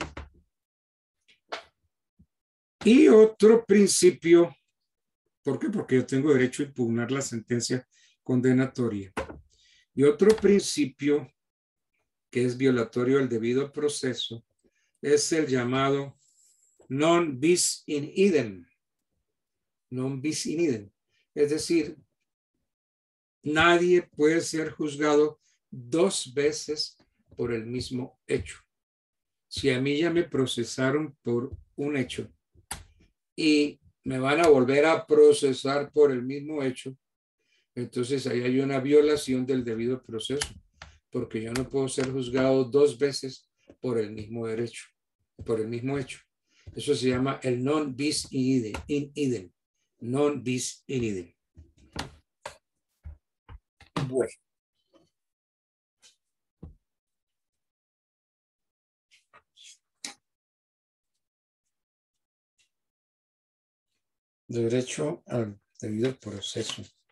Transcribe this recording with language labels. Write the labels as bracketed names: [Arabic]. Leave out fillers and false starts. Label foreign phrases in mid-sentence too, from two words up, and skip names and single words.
[Spanish] Y otro principio, ¿por qué? Porque yo tengo derecho a impugnar la sentencia condenatoria. Y otro principio que es violatorio del debido proceso es el llamado [Latin] non bis in idem. Non bis in idem. [Spanish] Es decir, nadie puede ser juzgado dos veces por el mismo hecho. Si a mí ya me procesaron por un hecho y me van a volver a procesar por el mismo hecho, entonces ahí hay una violación del debido proceso, porque yo no puedo ser juzgado dos veces por el mismo derecho, por el mismo hecho. Eso se llama el [Latin] non bis in idem. Non bis in idem. [Spanish] Bueno. Derecho al debido proceso.